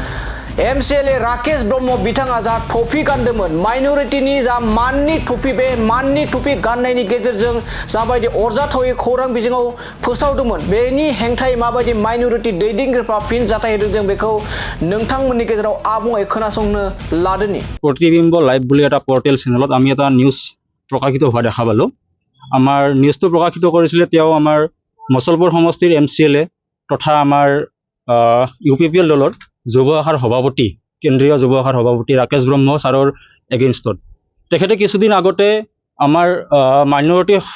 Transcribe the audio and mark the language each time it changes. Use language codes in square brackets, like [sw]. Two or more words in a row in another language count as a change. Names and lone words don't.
[brx] MCLA राकेश ब्रह्म बिथाङा जा टुपि गानदोंमोन माइनरिटीनि जा माननि टुपि बे माननि टुपि गाननायनि गेजेरजों जाबायदि अरजाथावै खौरां बिजोङाव फोसावदोंमोन बेनि हेंथायै माबायदि माइनरिटी दैदेनगिरिफ्रा फिन जाथाय होदों जों बेखौ नोंथांमोननि गेजेराव आबुङै खोनासंनो लादोनि [as] प्रतिबिम्ब लाइভ বুলি এটা পোর্টেল চেনেলত আমি এটা নিউজ প্ৰকাশিত হোৱা দেখা পালো আমাৰ নিউজটো প্ৰকাশিত কৰিছিলে তেওঁ আমাৰ মছলপুৰ সমষ্টিৰ MCLA তথা আমাৰ UPPL দলৰ যুৱ শাখাৰ সভাপতি কেন্দ্ৰীয় যুৱ শাখাৰ সভাপতি ৰাকেশ ব্ৰহ্ম ছাৰৰ এগেইনষ্টত তেখেতে কিছুদিন আগতে আমাৰ মাইনৰিটি